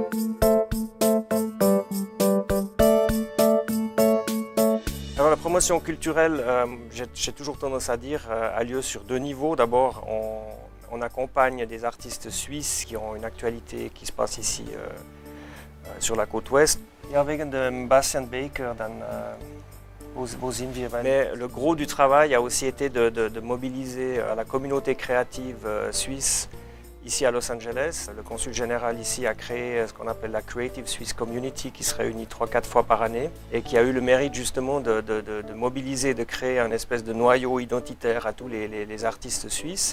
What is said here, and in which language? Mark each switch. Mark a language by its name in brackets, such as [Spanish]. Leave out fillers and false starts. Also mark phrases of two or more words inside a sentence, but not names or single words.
[French] Alors, la promotion culturelle, j'ai toujours tendance à dire, a lieu sur deux niveaux. D'abord, on accompagne des artistes suisses qui ont une actualité qui se passe ici sur la côte ouest. [German] Ja, wegen dem Bastian Baker, wo sind wir? [French] Mais le gros du travail a aussi été de mobiliser la communauté créative suisse ici à Los Angeles. Le consul général ici a créé ce qu'on appelle la Creative Swiss Community qui se réunit 3-4 fois par année et qui a eu le mérite justement de mobiliser, de créer un espèce de noyau identitaire à tous les artistes suisses.